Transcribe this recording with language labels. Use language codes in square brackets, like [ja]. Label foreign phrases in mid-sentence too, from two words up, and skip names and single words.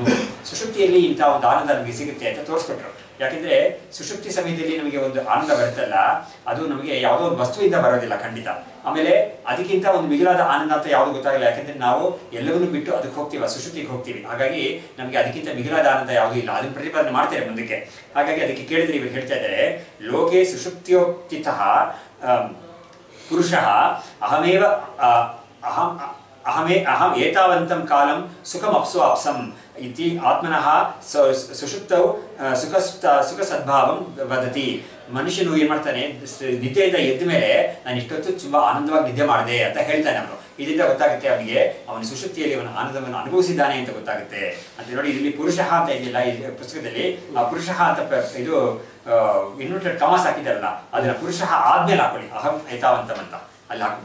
[kn] ಸುಷುಪ್ತಿಯಲ್ಲಿ ಇಂಥ ಒಂದು ಆನಂದ ನಮಗೆ ಸಿಗುತ್ತೆ ಅಂತ ತೋರಿಸ್ಕೊಟ್ರು. ಯಾಕೆಂದ್ರೆ ಸುಷುಪ್ತಿ ಸಮಯದಲ್ಲಿ ನಮಗೆ ಒಂದು ಆನಂದ ಬರುತ್ತಲ್ಲ, ಅದು ನಮಗೆ ಯಾವುದೋ ಒಂದು ವಸ್ತುವಿಂದ ಬರೋದಿಲ್ಲ ಖಂಡಿತ. ಆಮೇಲೆ ಅದಕ್ಕಿಂತ ಒಂದು ಮಿಗಿಲಾದ ಆನಂದ ಅಂತ ಯಾವುದು ಗೊತ್ತಾಗಲ್ಲ, ಯಾಕಂದ್ರೆ ನಾವು ಎಲ್ಲವನ್ನೂ ಬಿಟ್ಟು ಅದಕ್ಕೆ ಹೋಗ್ತೀವಿ, ಸುಷುಪ್ತಿಗೆ ಹೋಗ್ತೀವಿ. ಹಾಗಾಗಿ ನಮಗೆ ಅದಕ್ಕಿಂತ ಮಿಗಿಲಾದ ಆನಂದ ಯಾವುದೂ ಇಲ್ಲ. ಅದನ್ನು ಪ್ರತಿಪಾದನೆ ಮಾಡ್ತಾರೆ ಮುಂದಕ್ಕೆ. ಹಾಗಾಗಿ ಅದಕ್ಕೆ ಕೇಳಿದ್ರೆ ಇವರು ಹೇಳ್ತಾ ಇದ್ದಾರೆ, [sa] ಲೋಕೆ ಸುಷುಪ್ತಿಯೋಕ್ತಿತಃ ಪುರುಷಃ ಅಹಮೇವ ಅಹಂ ಏತಾವಂತಂ ಕಾಲಂ ಸುಖಮಪ್ಸು ಅಪ್ಸಂ ಇತಿ ಆತ್ಮನಃ ಸುಷುಪ್ತೌ ಸುಖ ಸದ್ಭಾವಂ ವದತಿ. [kn] ಮನುಷ್ಯನು ಏನ್ ಮಾಡ್ತಾನೆ, ನಿದ್ದೆಯಿಂದ ಎದ್ದ ಮೇಲೆ ನಾನು ಇಷ್ಟೊತ್ತು ತುಂಬಾ ಆನಂದವಾಗಿ ನಿದ್ದೆ ಮಾಡಿದೆ ಅಂತ ಹೇಳ್ತಾನೆ ಅವನು. ಇದರಿಂದ ಗೊತ್ತಾಗುತ್ತೆ ಅವನಿಗೆ ಅವನ ಸುಷುಪ್ತಿಯಲ್ಲಿ ಅವನ ಆನಂದವನ್ನು ಅನುಭವಿಸಿದ್ದಾನೆ ಅಂತ ಗೊತ್ತಾಗುತ್ತೆ ಅಂತ. ನೋಡಿ, ಇಲ್ಲಿ ಪುರುಷಃ ಅಂತ ಇದೆಯಲ್ಲ ಈ ಪುಸ್ತಕದಲ್ಲಿ, ಆ ಪುರುಷಃ ಅಂತ ಇದು [en] inverted commas [kn] ಹಾಕಿದಾರಲ್ಲ, ಅದನ್ನ ಪುರುಷಃ ಆದ್ಮೇಲೆ ಹಾಕೊಳ್ಳಿ, [sa] ಅಹಂ ಏತಾವಂತಂ [kn] ಅಂತ ಅಲ್ಲಿ ಹಾಕೊಳ್ಳಿ.